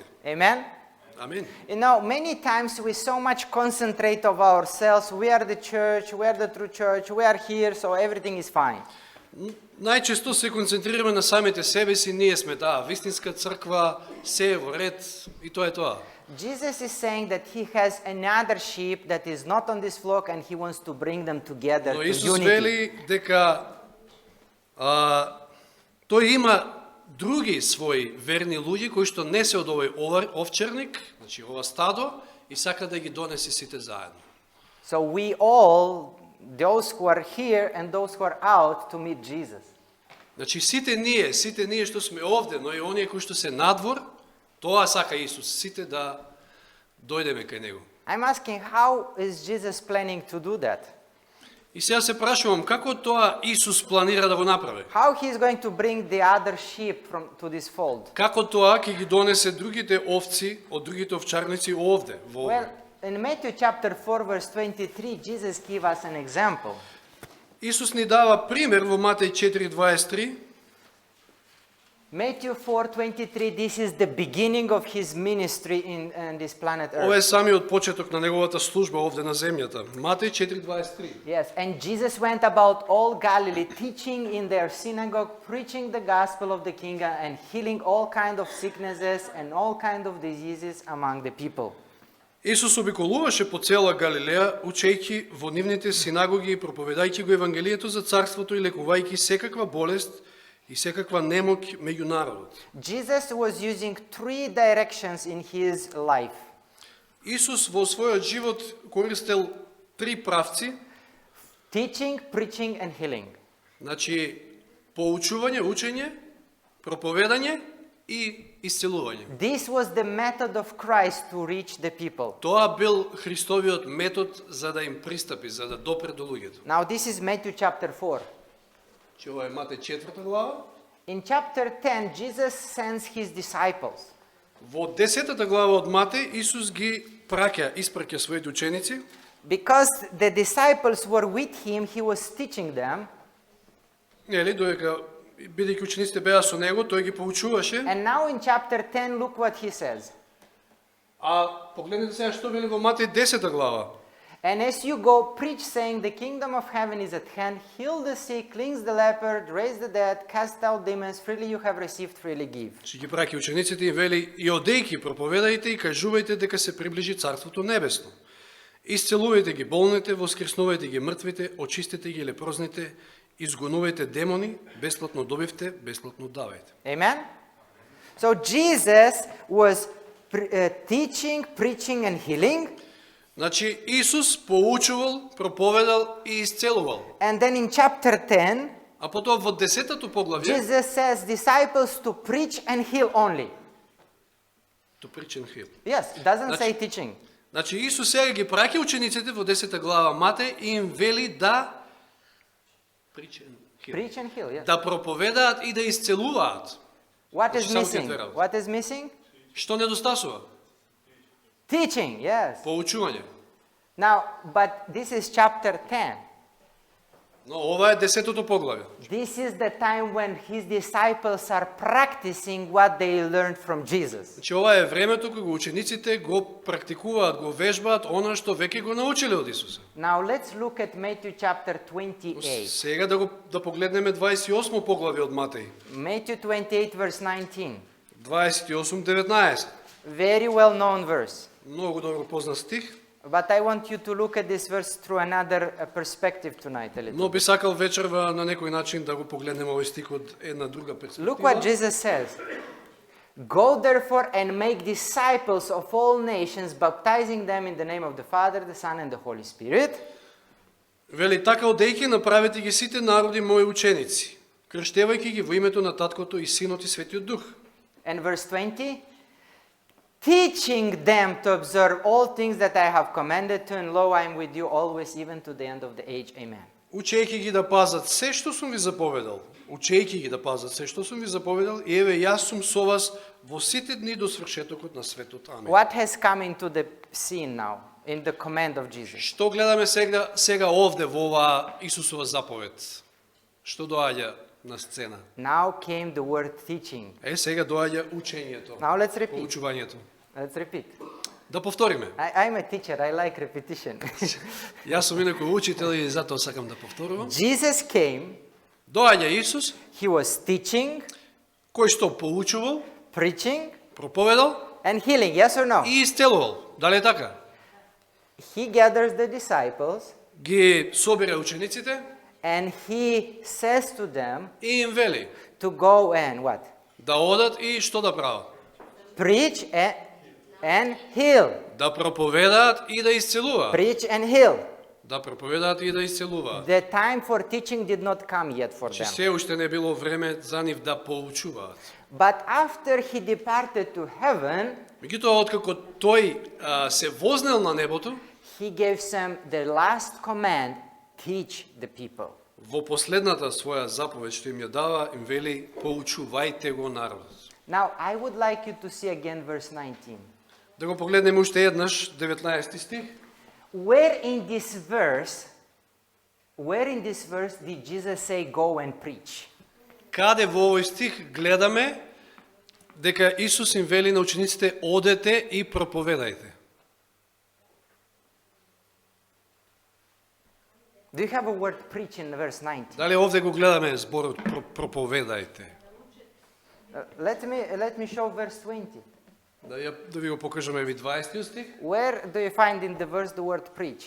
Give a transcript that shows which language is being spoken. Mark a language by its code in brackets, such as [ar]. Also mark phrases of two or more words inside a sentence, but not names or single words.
[en] Amen? [mk] Амин. [en] You know, many times we so much concentrate of ourselves. We are the church, we are the true church, we are here, so everything is fine. [mk] Најчесто се концентрираме на самите себе си, ние сме вистинска црква, се е во ред и тоа е тоа. [en] Jesus is saying that he has another sheep that is not on this flock and he wants to bring them together [mk] Но [en] to [mk] Исус [en] unity. [mk] вели дека тој има други своји верни луѓе кои што не се од овој овчарник, значи ова стадо, и сака да ги донесе сите заедно. [en] So we all, those who are here and those who are out, to meet Jesus. [mk] Значи сите ние што сме овде, но и оние кои што се надвор, тоа сака Исус, сите да дојдеме кај него. [en] I'm asking, how is Jesus planning to do that? [mk] И сега се прашувам како тоа Исус планира да го направи? [en] How he is going to bring the other sheep to this fold? [mk] Како тоа ќе ги донесе другите овци од другите овчарници овде, во [en] Well, in Matthew chapter 4 verse 23, Jesus gave us an example. [mk] Исус ни дава пример во Матеј 4:23. [en] Matthew 4:23, this is the beginning of his ministry in this planet [mk] Ова е [en] Earth. [mk] самиот почеток на неговата служба овде на земјата. Матеј 4:23. [en] Yes, and Jesus went about all Galilee, teaching in their synagogue, preaching the gospel of the kingdom, and healing all kind of sicknesses and all kind of diseases among the people. [mk] Исус обиколуваше по цела Галилеја, учејќи во нивните синагоги и проповедајќи го Евангелието за Царството и лекувајќи секаква болест и секаква немоќ меѓу народот. [en] Jesus was using three directions in his life. [mk] Исус во својот живот користел три правци, [en] Teaching, preaching, and healing. [mk] значи поучување, учење, проповедање и исцелување. [en] This was the method of Christ to reach the people. [mk] Тоа бил Христовиот метод за да им пристапи, за да допре до луѓето. [en] Now this is Matthew chapter 4. [mk] Че ова е Матеј 4 глава. [en] In chapter 10, Jesus sends his disciples. [mk] Во 10 глава од Матеј Исус ги испраќа своите ученици. [en] Because the disciples were with him, he was teaching them. [mk] Нели, додека бидејќи учениците беа со него, тој ги поучуваше. [en] And now in chapter 10, look what he says. [mk] А погледнете сега што вели во Матеј 10 глава. [en] And as you go, preach, saying, the kingdom of heaven is at hand, heal the sick, cleanse the leper, raise the dead, cast out demons, freely you have received, freely give. [mk] Што ги праќа учениците и вели: и одејќи проповедајте и кажувајте дека се приближи Царството Небесно. Исцелувајте ги болните, воскреснувајте ги мртвите, очистете ги лепрозните, изгонувајте демони, бесплатно добивте, бесплатно давајте. [en] Amen? So Jesus was teaching, preaching, and healing. [mk] Значи Исус поучувал, проповедал и исцелувал. [en] And then in chapter 10, [mk] А потоа во 10-то поглавје, [en] Jesus says disciples to preach and heal only. to preach and heal. Yes, it doesn't say teaching. [mk] Значи Исус сега ги праќа учениците во 10 глава Матеј и им вели да [en] preach and heal. Preach and heal, yes. [mk] Да проповедаат и да исцелуваат. [en] What is [mk] Значи, само [en] missing? [mk] тие две работи. [en] What is missing? [mk] Што недостасува? [en] Teaching, yes. [mk] Поучување. [en] Now, but this is chapter 10. [mk] Но ова е 10-то поглавје. [en] This is the time when his disciples are practicing what they learned from Jesus. [mk] Значи ова е времето кога учениците го практикуваат, го вежбаат она што веќе го научиле од Исуса. [en] Now let's look at Matthew chapter 28. [mk] Сега да погледнеме 28 поглавје од Матеј. [en] Matthew 28 verse 19. [mk] 28:19. [en] Very well known verse. [mk] Многу добро познат стих. [en] But I want you to look at this verse through another perspective tonight a little. [mk] Но би сакал вечерва на некој начин да го погледнеме овој стих од една друга перспектива. [en] Look what Jesus says. Go therefore and make disciples of all nations, baptizing them in the name of the Father, the Son, and the Holy Spirit. [mk] Вели така одејќи направете ги сите народи мои ученици, крштевајќи ги во името на Таткото и Синот и Светиот Дух. [en] And verse 20. Teaching them to observe all things that I have commanded to, and lo, I am with you always, even to the end of the age. Amen. [mk] Учејќи ги да пазат се што сум ви заповедал. Учејќи ги да пазат се што сум ви заповедал, и еве јас сум со вас во сите дни до свршетокот на светот. Амин. [en] What has come into the scene now, in the command of Jesus? [mk] Што гледаме сега овде во оваа Исусова заповед? Што доаѓа на сцена? [en] Now came the word teaching. [mk] Сега доаѓа учењето. [en] Now let's repeat. [mk] Поучувањето. [en] Let's repeat. [mk] Да повториме. [en] I'm a teacher, I like repetition. [mk] Јас сум инаков учител и затоа сакам да повторувам. [en] Jesus came, [mk] Доаѓа Исус, [en] he was teaching, [mk] кој што поучувал, [en] preaching, [mk] проповедал [en] and healing, yes or no? [mk] и исцелувал. Дали е така? [en] He gathers the disciples, [mk] Ги собира учениците [en] and he says to them [mk] и им вели [en] to go and what? [mk] да одат и што да прават? [en] Preach and heal. [mk] Да проповедаат и да исцелуваат. [en] Preach and heal. [mk] Да проповедаат и да исцелуваат. [en] The time for teaching did not come yet for [mk] Че [en] them. [mk] се уште не било време за нив да поучуваат. [en] But after he departed to heaven, [mk] Меѓутоа, откако тој се вознел на небото, [en] he gave them the last command, teach the people. [mk] во последната своја заповед што им ја дава, им вели поучувајте го народот. [en] Now, I would like you to see again verse 19. [mk] Да го погледнеме уште еднаш 19 стих. [en] Where in this verse did Jesus say go and preach? [mk] Каде во овој стих гледаме дека Исус им вели на учениците одете и проповедајте. [en] Do you have a word preach in verse 19? [mk] Дали овде го гледаме зборот проповедајте? [en] Let me show verse 20. [mk] Да ви го покажаме ви 20 стих. [en] Where do you find in the verse the word preach?